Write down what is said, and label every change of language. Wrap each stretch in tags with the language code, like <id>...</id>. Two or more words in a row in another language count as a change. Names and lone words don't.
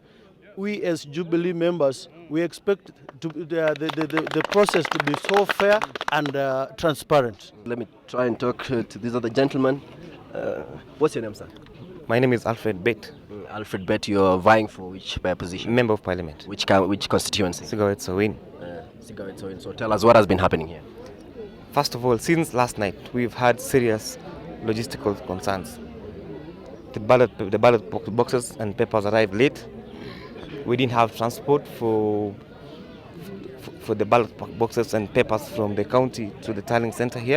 <en>We as Jubilee members, we expect the process to be so fair and transparent. Let me try and talk to these other gentlemen. What's your name, sir? My name is Alfred Bet. Alfred Bet, you're vying for which position? Member of Parliament. Which constituency? Sigawet Sowin. Sigawet Sowin. So tell us what has been happening here. First of all, since last night, we've had serious logistical concerns. The ballot boxes and papers arrived late. We didn't have transport for the ballot boxes and papers from the county to the tallying center here.</en>